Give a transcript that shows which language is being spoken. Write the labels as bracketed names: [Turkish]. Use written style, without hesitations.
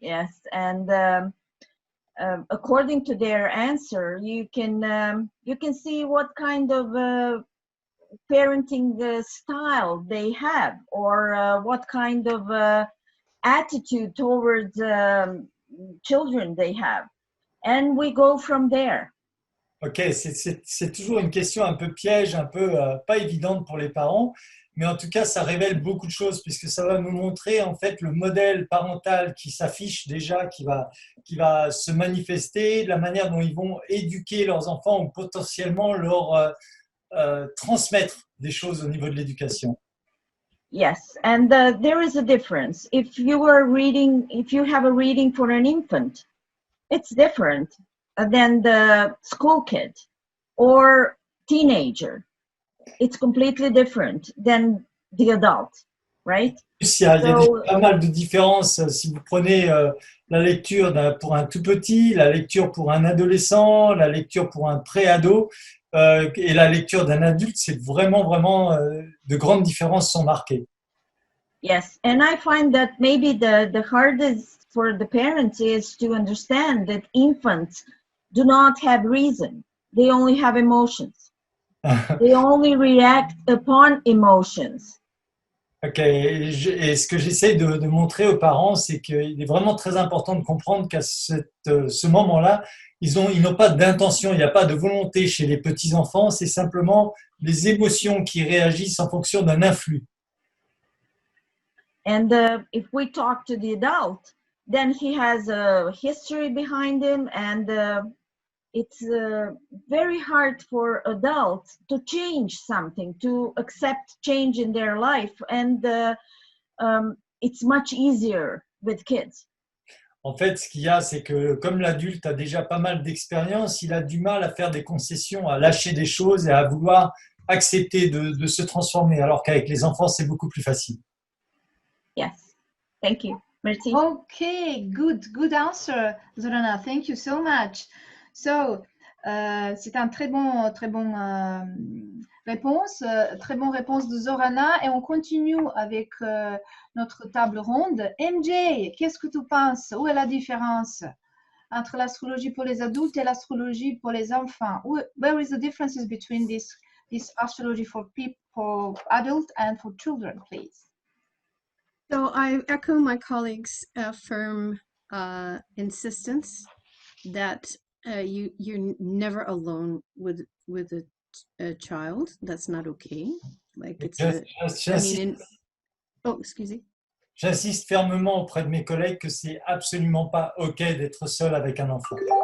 [English] Yes, and according to their answer, you can see what kind of parenting style they have, or what kind of attitude towards children they have, and we go from there. [French] Ok, c'est toujours une question un peu piège, un peu pas évidente pour les parents, mais en tout cas, ça révèle beaucoup de choses puisque ça va nous montrer en fait le modèle parental qui s'affiche déjà, qui va se manifester, la manière dont ils vont éduquer leurs enfants ou potentiellement leur transmettre des choses au niveau de l'éducation. [English] Yes, and there is a difference. If you have a reading for an infant, it's different than the school kid or teenager. It's completely different than the adult, right? [French] Il y a pas mal de différences. Si vous prenez la lecture pour un tout petit, la lecture pour un adolescent, la lecture pour un pré-ado et la lecture d'un adulte, c'est vraiment de grandes différences sont marquées. [English] Yes, and I find that maybe the hardest for the parents is to understand that infants do not have reason. They only have emotions. They only react upon emotions. [French] Ok, et ce que j'essaie de montrer aux parents, c'est qu'il est vraiment très important de comprendre qu'à ce moment-là, ils n'ont pas d'intention, il n'y a pas de volonté chez les petits-enfants, c'est simplement les émotions qui réagissent en fonction d'un influx. [English] And if we talk to the adult, then he has a history behind him, and it's very hard for adults to change something, to accept change in their life, and it's much easier with kids. [French] En fait, ce qu'il y a, c'est que comme l'adulte a déjà pas mal d'expérience, il a du mal à faire des concessions, à lâcher des choses et à vouloir accepter de se transformer, alors qu'avec les enfants, c'est beaucoup plus facile. [English] Yes, thank you. [French] Merci. [English] Okay, good answer, Zorana. Thank you so much. [French] So, c'est un très bon réponse de Zorana, et on continue avec notre table ronde. MJ, qu'est-ce que tu penses? Où est la différence entre l'astrologie pour les adultes et l'astrologie pour les enfants? [English] Where is the differences between this astrology for people, for adults and for children, please? So I echo my colleagues' firm insistence that you're never alone with a child. That's not okay. Like it's oh, excuse me. [French] J'insiste fermement auprès de mes collègues que c'est absolument pas OK d'être seul avec un enfant.